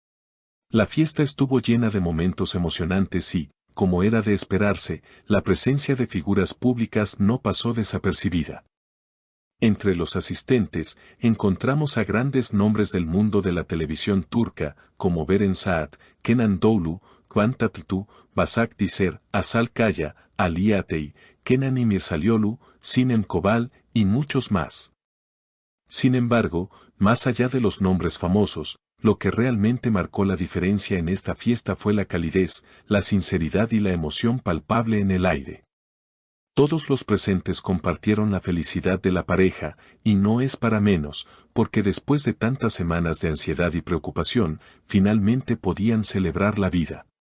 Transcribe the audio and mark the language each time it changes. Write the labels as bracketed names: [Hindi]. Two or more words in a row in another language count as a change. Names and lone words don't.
[Spanish] La fiesta estuvo llena de momentos emocionantes y, como era de esperarse, la presencia de figuras públicas no pasó desapercibida. Entre los asistentes, encontramos a grandes nombres del mundo de la televisión turca, como Beren Saat, Kenan Doğulu, Kıvanç Tatlıtuğ, Başak Dizer, Asal Kaya, Ali Atay, Kenan İmirzalıoğlu, Sinem Kobal, y muchos más. Sin embargo, más allá de los nombres famosos, lo que realmente marcó la diferencia en esta fiesta fue la calidez, la sinceridad y la emoción palpable en el aire. Todos los presentes compartieron la felicidad de la pareja, y no es para menos, porque después de tantas semanas de ansiedad y preocupación, finalmente podían celebrar la vida.